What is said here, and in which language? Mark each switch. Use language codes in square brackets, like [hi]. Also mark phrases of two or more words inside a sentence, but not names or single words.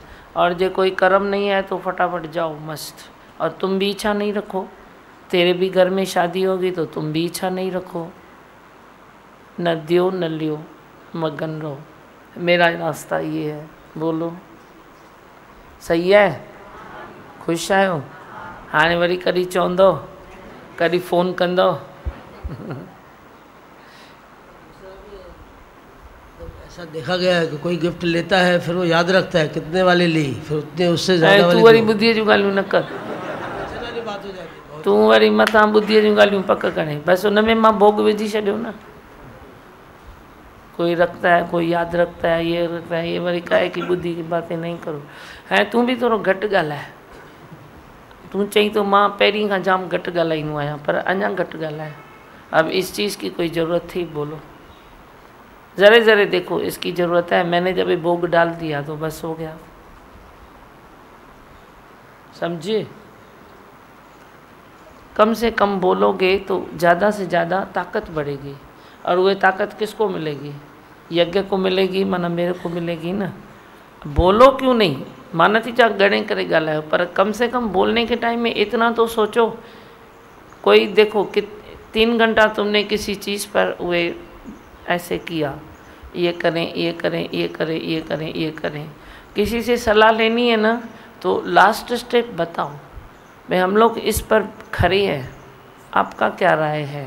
[hi] और जो कोई कर्म नहीं है तो फटाफट जाओ मस्त। और तुम भी इच्छा नहीं रखो, तेरे भी घर में शादी होगी तो तुम भी इच्छा नहीं रखो, न दियो न लियो, मगन रहो। मेरा रास्ता ये है, बोलो सही है? [sd] खुश आहियो? हाणे वरी कॾहिं चवंदो, कॾहिं फ़ोन कंदो? [hi] ऐसा देखा गया है कि कोई गिफ्ट लेता है फिर वो याद रखता है कितने वाली ली, फिर उतने उससे ज़्यादा वाली। [sd] तू वरी बुद्धीअ जूं ॻाल्हियूं न कर, तूं वरी मथां बुद्धीअ जूं ॻाल्हियूं पक करे। बसि उन में मां भोग विझी छॾियो न। [hi] कोई रखता है, कोई याद रखता है, ये रखता है, ये वरी काहे की बुद्धि की बातें नहीं करो। [sd] है तूं भी थोरो घटि ॻाल्हाए। तूं चई तो मां पहिरीं खां जाम घटि ॻाल्हाईंदो आहियां, पर अञा घटि ॻाल्हाए। [hi] अब इस चीज़ की कोई ज़रूरत थी? बोलो, ज़रे ज़रे देखो इसकी ज़रूरत है। मैंने जब ये भोग डाल दिया तो बस हो गया, समझिए। कम से कम बोलोगे तो ज़्यादा से ज़्यादा ताकत बढ़ेगी। और वह ताकत किसको मिलेगी? यज्ञ को मिलेगी, माना मेरे को मिलेगी ना। बोलो क्यों नहीं, [sd] माना थी चाहे गणे करे ॻाल्हायो, [hi] पर कम से कम बोलने के टाइम में इतना तो सोचो। कोई देखो कि 3 घंटा तुमने किसी चीज़ पर वे ऐसे किया, ये करें ये करें ये करें ये करें ये करें, किसी से सलाह लेनी है ना तो लास्ट स्टेप बताओ भाई हम लोग इस पर खड़े हैं, आपका क्या राय है।